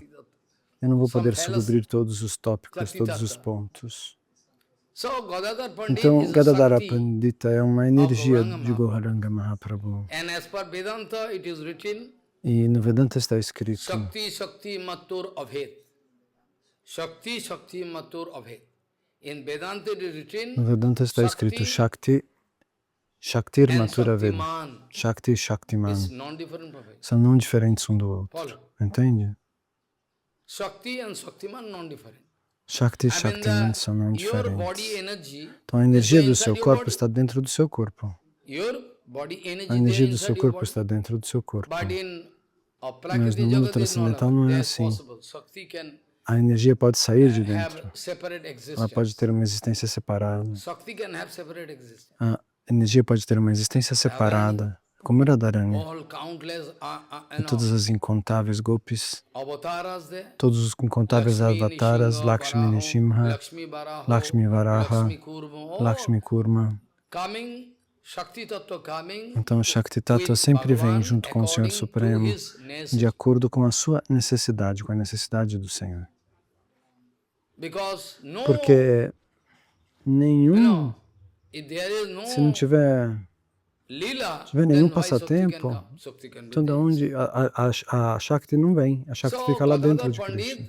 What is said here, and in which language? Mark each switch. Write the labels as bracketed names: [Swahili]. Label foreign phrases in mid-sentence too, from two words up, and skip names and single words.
[Portuguese] Eu não vou poder subir todos os tópicos, todos os pontos. Então, Gadadhara Pandita é uma energia de Gauranga Mahaprabhu. E no Vedanta está escrito [Sanskrit] शक्ति शक्ति मतुर् अभेद। शक्ति शक्ति मतुर् अभेद. [English] In Vedanta it is written, [Portuguese] no Vedanta está escrito [Sanskrit] शक्ति, शक्तिर् मतुर् अवेद. [Portuguese] Shakti e Shaktiman são não diferentes um do outro. Entende? [English] Shakti and Shaktiman non-different. [Portuguese] Shakti e Shaktiman são não diferentes. Então a energia do seu corpo está dentro do seu corpo. A energia do seu corpo está dentro do seu corpo. Mas no mundo transcendental não é assim. A energia pode sair de dentro. Ela pode ter uma existência separada. A energia pode ter uma existência separada, como Radharani. E todas as incontáveis gopis, todos os incontáveis avataras, Lakshmi Nishimha, Lakshmi Varaha, Lakshmi Kurma. Então, Shakti Tattva sempre vem junto com o Senhor Supremo, de acordo com a sua necessidade, com a necessidade do Senhor. Porque se não tiver nenhum passatempo, então de onde a Shakti não vem, a Shakti fica lá dentro de Krishna.